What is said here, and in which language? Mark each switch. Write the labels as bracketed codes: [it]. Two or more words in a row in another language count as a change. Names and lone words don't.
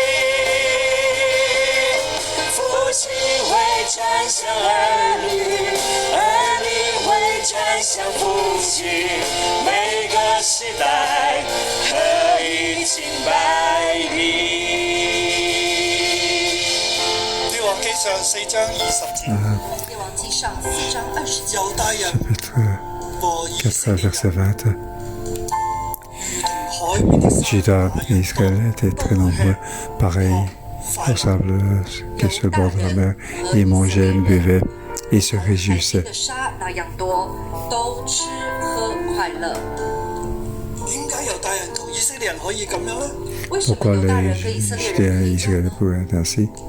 [zh] 父亲会转向儿女，儿女会转向父亲，每个时代可以敬拜你。列王記上4章20節。列王記上4章20節。猶大人。 [fr] 4 verset 20. Judas et Israël étaient très nombreux, pareils au sable qui est sur le bord de la mer. Ils mangeaient, ils buvaient, ils se réjouissaient. Pourquoi les Judéens et Israël pouvaient être ainsi?